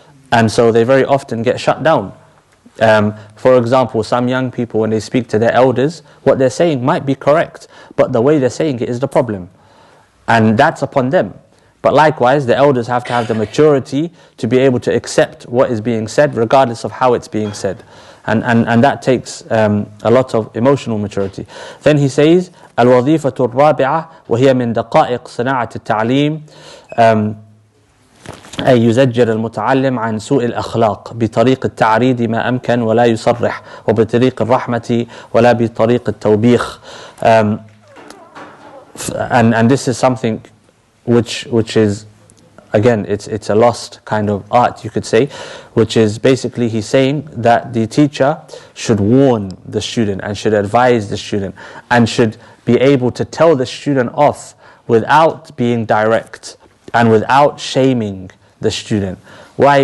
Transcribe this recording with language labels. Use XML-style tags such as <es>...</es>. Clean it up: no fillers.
<en>And so they very often get shut down. For example, some young people, when they speak to their elders, what they're saying might be correct, but the way they're saying it is the problem. And that's upon them. But likewise, the elders have to have the maturity to be able to accept what is being said, regardless of how it's being said. And that takes a lot of emotional maturity. Then he says,</en> <ar>الوظيفة الرابعة وهي من دقائق صناعة التعليم أي يزجر المتعلم عن سوء الأخلاق بطريق التعريض ما أمكن ولا يصرح وبطريق الرحمة ولا بطريق التوبيخ.</ar> <en>And this is something which is, again, it's a lost kind of art, you could say, which is basically he's saying that the teacher should warn the student and should advise the student and should be able to tell the student off without being direct and without shaming the student. Why?</en>